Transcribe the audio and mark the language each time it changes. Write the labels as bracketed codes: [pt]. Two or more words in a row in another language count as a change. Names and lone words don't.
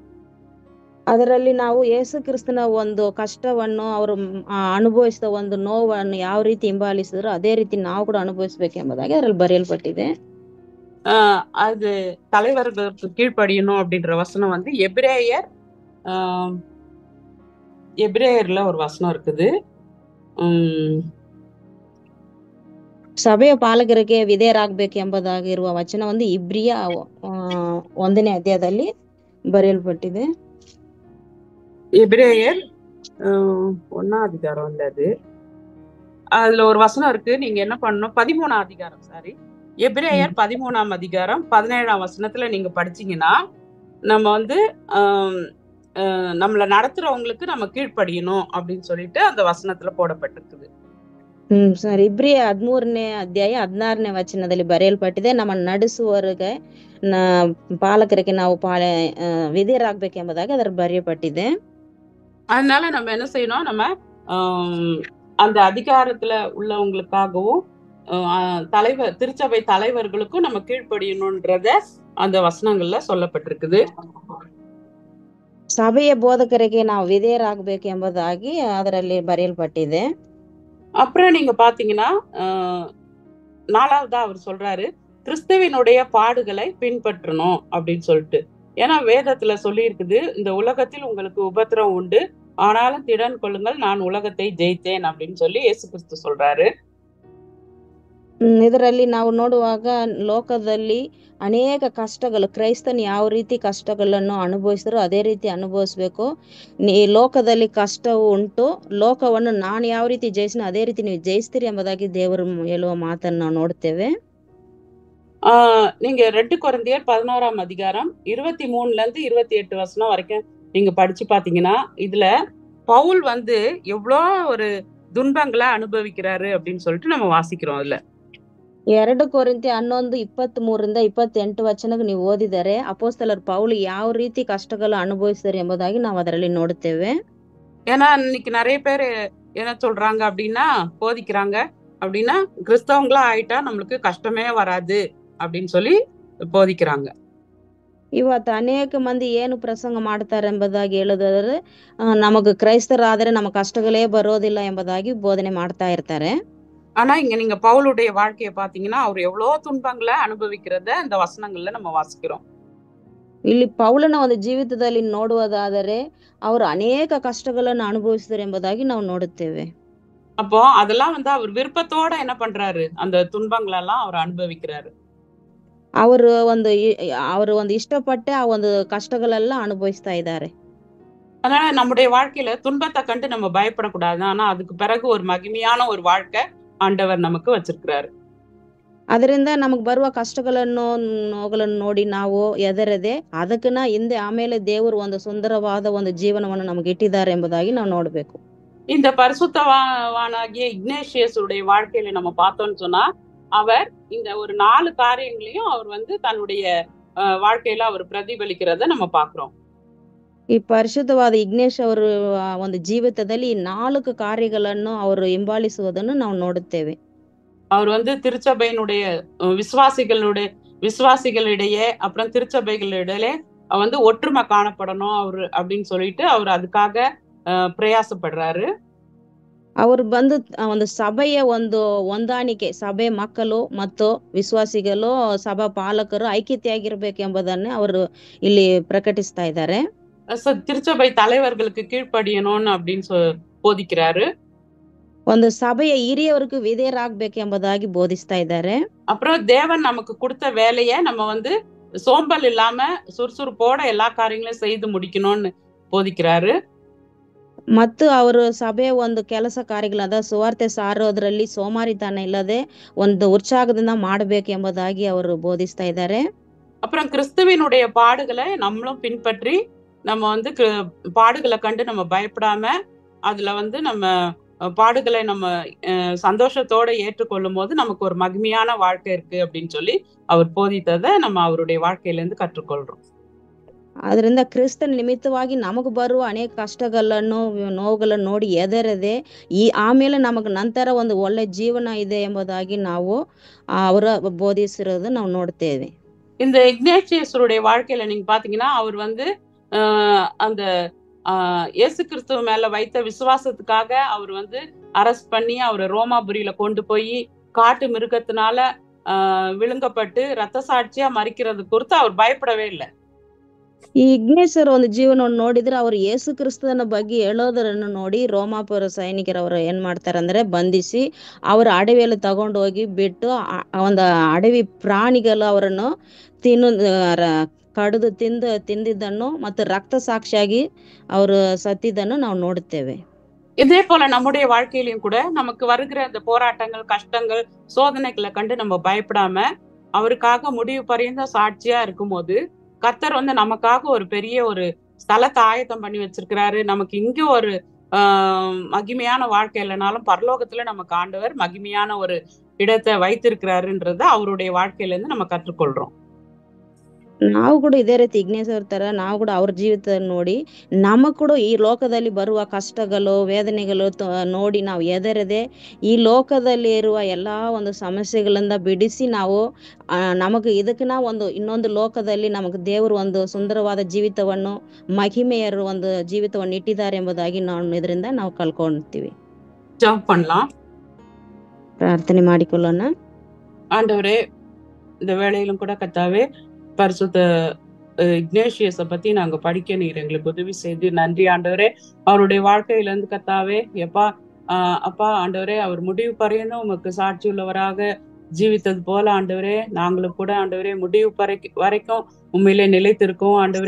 [kn] ಅದರಲ್ಲಿ ನಾವು ಯೇಸು ಕ್ರಿಸ್ತನ ಒಂದು ಕಷ್ಟವನ್ನು ಅವರು ಅನುಭವಿಸಿದ ಒಂದು ನೋವನ್ನು ಯಾವ ರೀತಿ ಹಿಂಬಾಲಿಸಿದ್ರು ಅದೇ ರೀತಿ ನಾವು ಕೂಡ ಅನುಭವಿಸಬೇಕೆಂಬುದಾಗಿ ಅದರಲ್ಲಿ ಬರೆಯಲ್ಪಟ್ಟಿದೆ. [ta] அது தலைவர்களுக்கு கீழ்ப்படியணும் அப்படின்ற வசனம் வந்து எபிரேயர்ல ஒரு வசனம் இருக்குது. [kn] ಸಭೆಯ ಪಾಲಕರಿಗೆ ವಿಧೇಯರಾಗಬೇಕೆಂಬುದಾಗಿರುವ ವಚನ ಒಂದು ಇಬ್ರಿಯ 1ನೇ ಅಧ್ಯಾಯದಲ್ಲಿ ಬರೆಯಲ್ಪಟ್ಟಿದೆ. [ta] எபிரேயர் 1ஆம் அதிகாரம் இல்ல அது. அதுல ஒரு வசனம் இருக்கு. நீங்க என்ன பண்ணணும், 13ஆம் அதிகாரம் சாரி எபிரேயர் 13ஆம் அதிகாரம் 17ஆம் வசனத்துல நீங்க படிச்சீங்கன்னா நம்ம வந்து நம்மள நடத்துறவங்களுக்கு நம்ம கீழ்ப்படியணும் அப்படின்னு சொல்லிட்டு அந்த வசனத்துல போடப்பட்டிருக்குது. [kn] ಸರ್, ಇಬ್ರಿಯ 13ನೇ ಅಧ್ಯಾಯ 16ನೇ ವಚನದಲ್ಲಿ ಬರೆಯಲ್ಪಟ್ಟಿದೆ. ನಮ್ಮ ನಡೆಸುವವರಿಗೆ ಪಾಲಕರಿಗೆ ನಾವು ವಿಧೇಯರಾಗಬೇಕೆಂಬುದಾಗಿ ಅದರ ಬರೆಯப்பட்டிದೆ. [ta] அதனால நம்ம என்ன செய்யணும், நம்ம அந்த அதிகாரத்துல உள்ளவங்களுக்காகவும் திருச்சபை தலைவர்களுக்கும் நம்ம கீழ்ப்படியணும்ன்றத அந்த வசனங்கள்ல சொல்லப்பட்டிருக்குது. [kn] ಸಭೆಯ ಬೋಧಕರಿಗೆ ನಾವು ವಿಧೇಯರಾಗಬೇಕೆಂಬುದಾಗಿ ಅದರಲ್ಲಿ ಬರೆಯಲ್ಪಟ್ಟಿದೆ. [ta] அப்புறம் நீங்க பாத்தீங்கன்னா 4ஆவதா அவர் சொல்றாரு, கிறிஸ்துவினுடைய பாடுகளை பின்பற்றணும் அப்படின்னு சொல்லிட்டு. ஏன்னா வேதத்துல சொல்லி இருக்குது, இந்த உலகத்தில் உங்களுக்கு உபத்திரம் உண்டு, ஆனாலும் திடன் கொள்ளுங்கள், நான் உலகத்தை ஜெயித்தேன் அப்படின்னு சொல்லி இயேசு கிறிஸ்து சொல்றாரு. [kn] ಇದರಲ್ಲಿ ನಾವು ನೋಡುವಾಗ ಲೋಕದಲ್ಲಿ ಅನೇಕ ಕಷ್ಟಗಳು, ಕ್ರೈಸ್ತನ್ ಯಾವ ರೀತಿ ಕಷ್ಟಗಳನ್ನು ಅನುಭವಿಸಿದ್ರು ಅದೇ ರೀತಿ ಅನುಭವಿಸ್ಬೇಕು. ಈ ಲೋಕದಲ್ಲಿ ಕಷ್ಟವು ಉಂಟು, ಲೋಕವನ್ನು ನಾನು ಯಾವ ರೀತಿ ಜಯಿಸಿನ ಅದೇ ರೀತಿ ನೀವು ಜಯಿಸ್ತೀರಿ ಎಂಬುದಾಗಿ ದೇವರು ಹೇಳುವ ಮಾತನ್ನು ನಾವು ನೋಡ್ತೇವೆ. [ta] நீங்க 2 கொரிந்தியர் 11ஆம் அதிகாரம் 23ல இருந்து 28 வசனம் வரைக்கும் நீங்க படிச்சு பாத்தீங்கன்னா இதுல பவுல் வந்து எவ்வளோ ஒரு துன்பங்களை அனுபவிக்கிறாரு அப்படின்னு சொல்லிட்டு நம்ம வாசிக்கிறோம். அதுல [kn] 2 ಕೊರಿಂಥಿ 11:23ರಿಂದ 28 ವಚನಕ್ಕೆ ನೀವು ಓದಿದರೆ ಅಪೊಸ್ತಲರ್ ಪೌಲ್ ಯಾವ ರೀತಿ ಕಷ್ಟಗಳು ಅನುಭವಿಸಿದ್ದಾರೆ ಎಂಬುದಾಗಿ ನಾವು ಅದರಲ್ಲಿ ನೋಡುತ್ತೇವೆ. [ta] ஏன்னா இன்னைக்கு நிறைய பேர் என்ன சொல்றாங்க அப்படின்னா, போதிக்கிறாங்க அப்படின்னா கிறிஸ்தவங்களா ஆயிட்டா நம்மளுக்கு கஷ்டமே வராது அப்படின்னு சொல்லி போதிக்கிறாங்க. [kn] ಇವತ್ತು ಅನೇಕ ಮಂದಿ ಏನು ಪ್ರಸಂಗ ಮಾಡ್ತಾರೆ ಎಂಬುದಾಗಿ ಹೇಳೋದಾದ್ರೆ ನಮಗೆ ಕ್ರೈಸ್ತರಾದರೆ ನಮ್ಮ ಕಷ್ಟಗಳೇ ಬರೋದಿಲ್ಲ ಎಂಬುದಾಗಿ ಬೋಧನೆ ಮಾಡ್ತಾ ಇರ್ತಾರೆ. [ta] ஆனா இங்க நீங்க பவுலுடைய வாழ்க்கையை பாத்தீங்கன்னா அவர் எவ்வளவு துன்பங்களை அனுபவிக்கிறத இந்த வசனங்கள்ல நம்ம வாசிக்கிறோம். [kn] ಇಲ್ಲಿ ಪೌಲನ ಒಂದು ಜೀವಿತದಲ್ಲಿ ನೋಡುವುದಾದರೆ ಅವರು ಅನೇಕ ಕಷ್ಟಗಳನ್ನು ಅನುಭವಿಸಿದ್ದಾರೆ ಎಂಬುದಾಗಿ ನಾವು ನೋಡುತ್ತೇವೆ. [ta] அப்போ அதெல்லாம் வந்து அவர் விருப்பத்தோட என்ன பண்றாரு, அந்த துன்பங்களெல்லாம் அவர் அனுபவிக்கிறாரு. [kn] ಅವರು ಒಂದು ಇಷ್ಟಪಟ್ಟೆ ಆ ಒಂದು ಕಷ್ಟಗಳೆಲ್ಲ ಅನುಭವಿಸ್ತಾ ಇದ್ದಾರೆ. [ta] அதனால நம்முடைய வாழ்க்கையில துன்பத்தை கண்டு நம்ம பயப்படக்கூடாது. ஆனா அதுக்கு பிறகு ஒரு மகிமையான ஒரு வாழ்க்கை ஆண்டவர் நமக்கு வச்சிருக்கிறாரு. [kn] ಅದರಿಂದ ನಮಗ್ ಬರುವ ಕಷ್ಟಗಳನ್ನು ನೋವುಗಳನ್ನು ನೋಡಿ ನಾವು ಎದರದೆ ಅದಕ್ಕನ್ನ ಹಿಂದೆ ಆಮೇಲೆ ದೇವರು ಒಂದು ಸುಂದರವಾದ ಒಂದು ಜೀವನವನ್ನು ನಮಗೆ ಇಟ್ಟಿದ್ದಾರೆ ಎಂಬುದಾಗಿ ನಾವು ನೋಡ್ಬೇಕು. [ta] இந்த பரிசுத்தவானாகிய இக்னேஷியஸ் உடைய வாழ்க்கையில நம்ம பார்த்தோம்னு சொன்னா அவர் இந்த ஒரு 4 காரியங்களையும் அவர் வந்து தன்னுடைய வாழ்க்கையில அவர் பிரதிபலிக்கிறத நம்ம பாக்குறோம். [kn] ಈ ಪರಿಶುದ್ಧವಾದ ಇಗ್ನೇಶ್ ಅವರು ಒಂದು ಜೀವಿತದಲ್ಲಿ 4 ಕಾರ್ಯಗಳನ್ನು ಅವರು ಹಿಂಬಾಲಿಸುವುದನ್ನು ನಾವು ನೋಡುತ್ತೇವೆ. [ta] அவர் வந்து திருச்சபையினுடைய விசுவாசிகளிடையே அப்புறம் திருச்சபைகளிடையே வந்து ஒற்றுமை காணப்படணும் அவர் அப்படின்னு சொல்லிட்டு அவர் அதுக்காக பிரயாசப்படுறாரு. [kn] ಅವರು ಬಂದು ಒಂದು ಸಭೆಯ ಒಂದು ಹೊಂದಾಣಿಕೆ, ಸಭೆ ಮಕ್ಕಳು ಮತ್ತು ವಿಶ್ವಾಸಿಗಳು, ಸಭಾ ಪಾಲಕರು ಐಕ್ಯತೆಯಾಗಿರ್ಬೇಕೆಂಬುದನ್ನು ಅವರು ಇಲ್ಲಿ ಪ್ರಕಟಿಸ್ತಾ ಇದ್ದಾರೆ. [ta] திருச்சபை தலைவர்களுக்கு கீழ்ப்படியணும்னு அப்படின்னு போதிக்கிறாரு. [kn] ಒಂದು ಸಭೆಯ ಹಿರಿಯವರಿಗೆ ವಿಧೇಯರಾಗಬೇಕೆಂಬುದಾಗಿ ಬೋಧಿಸ್ತಾ ಇದ್ದಾರೆ. [ta] அப்புறம் தேவன் நமக்கு கொடுத்த வேலையை நம்ம வந்து சோம்பல் இல்லாம சுறுசுறுப்போட எல்லா காரியங்களையும் செய்து முடிக்கணும்னு போதிக்கிறாரு. [kn] ಮತ್ತು ಅವರು ಸಭೆಯ ಒಂದು ಕೆಲಸ ಕಾರ್ಯಗಳಾದ ಸುವಾರ್ತೆ ಸಾರೋದ್ರಲ್ಲಿ ಸೋಮಾರಿತನ ಇಲ್ಲದೆ ಒಂದು ಉತ್ಸಾಹದಿಂದ ಮಾಡಬೇಕೆಂಬುದಾಗಿ ಅವರು ಬೋಧಿಸ್ತಾ ಇದ್ದಾರೆ. [ta] அப்புறம் கிறிஸ்துவினுடைய பாடுகளை நம்மளும் பின்பற்றி நம்ம வந்து பாடுகளை கண்டு நம்ம பயப்படாம அதுல வந்து நம்ம பாடுகளை நம்ம சந்தோஷத்தோட ஏற்றுக்கொள்ளும் போது நமக்கு ஒரு மகிமையான வாழ்க்கை இருக்கு அப்படின்னு சொல்லி அவர் போதித்ததை நம்ம அவருடைய வாழ்க்கையில இருந்து கற்றுக்கொள்றோம். [kn] ಅದರಿಂದ ಕ್ರಿಸ್ತನ ನಿಮಿತ್ತವಾಗಿ ನಮಗೆ ಬರುವ ಅನೇಕ ಕಷ್ಟಗಳನ್ನು ನೋವುಗಳನ್ನು ನೋಡಿ ಎದರದೆ ಆಮೇಲೆ ನಮಗೆ ನಂತರ ಒಂದು ಒಳ್ಳೆ ಜೀವನ ಇದೆ ಎಂಬುದಾಗಿ ನಾವು ಅವರ ಬೋಧಿಸಿರೋದು ನಾವು ನೋಡ್ತೇವೆ. [ta] இந்த இக்னேஷியஸருடைய வாழ்க்கையில நீங்க பாத்தீங்கன்னா அவர் வந்து அந்த இயேசு கிறிஸ்துவ மேல வைத்த விசுவாசத்துக்காக அவர் வந்து அரெஸ்ட் பண்ணி அவரை ரோமாபுரியில கொண்டு போய் காட்டு மிருகத்தினால விழுங்கப்பட்டு ரத்த சாட்சியா மறிக்கிறது குறித்து அவர் பயப்படவே இல்லை. [kn] ಈ ಇಗ್ನೇಶ್ವರ ಒಂದು ಜೀವನವನ್ನು ನೋಡಿದ್ರೆ ಅವ್ರು ಯೇಸು ಕ್ರಿಸ್ತನ ಬಗ್ಗೆ ಹೇಳೋದನ್ನು ನೋಡಿ ರೋಮಾಪುರ ಸೈನಿಕರವರು ಏನ್ ಮಾಡ್ತಾರಂದ್ರೆ ಬಂಧಿಸಿ ಅವರ ಅಡವಿಯಲ್ಲಿ ತಗೊಂಡು ಹೋಗಿ ಬಿಟ್ಟು ಒಂದು ಅಡವಿ ಪ್ರಾಣಿಗಳು ಅವರನ್ನು ಕಡಿದು ತಿಂದಿದ್ದನ್ನು ಮತ್ತು ರಕ್ತ ಸಾಕ್ಷಿಯಾಗಿ ಅವರು ಸತ್ತಿದ್ದನ್ನು ನಾವು ನೋಡುತ್ತೇವೆ. [ta] இதே போல நம்முடைய வாழ்க்கையிலும் கூட நமக்கு வருகிற அந்த போராட்டங்கள், கஷ்டங்கள், சோதனைகளை கண்டு நம்ம பயப்படாம அவருக்காக முடிவு பரியந்த சாட்சியா இருக்கும் போது கர்த்தர் வந்து நமக்காக ஒரு பெரிய ஒரு ஸ்தலத்தை ஆயத்தம் பண்ணி வச்சிருக்கிறாரு. நமக்கு இங்க ஒரு மகிமையான வாழ்க்கை இல்லைனாலும் பரலோகத்துல நமக்கு ஆண்டவர் மகிமையான ஒரு இடத்தை வைத்திருக்கிறாருன்றத அவருடைய வாழ்க்கையில இருந்து நம்ம கற்றுக்கொள்றோம். [kn] ನಾವು ಕೂಡ ಇದೇ ರೀತಿ ಇಗ್ನೇಶ್ವರ ತರ ನಾವು ಕೂಡ ಅವ್ರ ಜೀವಿತ ನೋಡಿ ನಮಗ್ ಕೂಡ ಈ ಲೋಕದಲ್ಲಿ ಬರುವ ಕಷ್ಟಗಳು ವೇದನೆಗಳು ನೋಡಿ ನಾವು ಎದರದೆ ಈ ಲೋಕದಲ್ಲಿ ಇರುವ ಎಲ್ಲಾ ಒಂದು ಸಮಸ್ಯೆಗಳಿಂದ ಬಿಡಿಸಿ ನಾವು ನಮಗೆ ಇದಕ್ಕಿನ ಒಂದು ಇನ್ನೊಂದು ಲೋಕದಲ್ಲಿ ನಮಗೆ ದೇವರು ಒಂದು ಸುಂದರವಾದ ಜೀವಿತವನ್ನು ಮಹಿಮೆಯರು ಒಂದು ಜೀವಿತವನ್ನು ಇಟ್ಟಿದ್ದಾರೆ ಎಂಬುದಾಗಿ ಇದರಿಂದ ನಾವು ಕಲ್ಕೊಳ್ತೀವಿ. [ta] ஜெபம் பண்ணலாம். [kn] ಪ್ರಾರ್ಥನೆ ಮಾಡಿಕೊಳ್ಳೋಣ. [ta] ஆண்டவரே, இந்த வேளையிலும் கூட கர்த்தாவே பரிசுத்த இக்னேஷியஸை பத்தி நாங்க படிக்க நீர் எங்களுக்கு உதவி செய்து நன்றி ஆண்டவரே. அவருடைய வாழ்க்கையில இருந்து கர்த்தாவே அப்பா ஆண்டவரே அவர் முடிவு பரையணும் உமக்கு சாட்சி உள்ளவராக ஜீவித்தது போல ஆண்டவரே நாங்களும் கூட ஆண்டவரே முடிவு வரைக்கும் உண்மையிலே நிலைத்திருக்கோம் ஆண்டவரே.